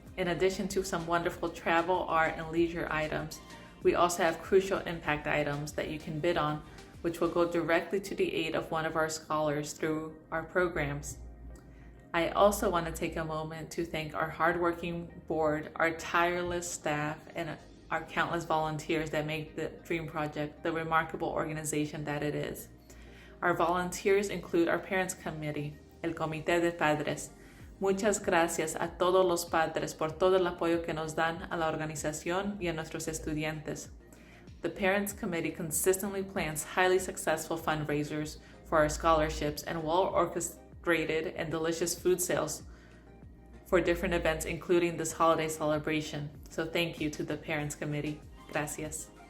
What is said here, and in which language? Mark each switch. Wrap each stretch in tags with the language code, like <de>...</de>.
<en>In addition to some wonderful travel, art, and leisure items, we also have crucial impact items that you can bid on, which will go directly to the aid of one of our scholars through our programs. I also want to take a moment to thank our hardworking board, our tireless staff, and our countless volunteers that make the Dream Project the remarkable organization that it is. Our volunteers include our Parents Committee,</en> <es>el Comité de Padres. Muchas gracias a todos los padres por todo el apoyo que nos dan a la organización y a nuestros estudiantes.</es> <en>The Parents Committee consistently plans highly successful fundraisers for our scholarships and well-orchestrated and delicious food sales for different events, including this holiday celebration. So thank you to the Parents Committee.</en> <es>Gracias.</es>